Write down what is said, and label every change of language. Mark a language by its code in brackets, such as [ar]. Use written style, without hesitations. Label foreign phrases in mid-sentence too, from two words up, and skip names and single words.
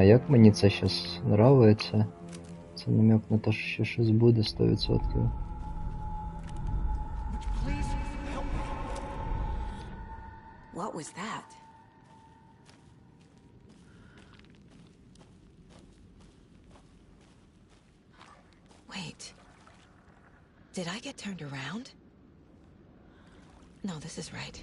[uk] Як мені це щас нравиться? Це намек на те, що ще щось буде 100%. [en] What was that? Wait. Did I get turned around? No, this is right.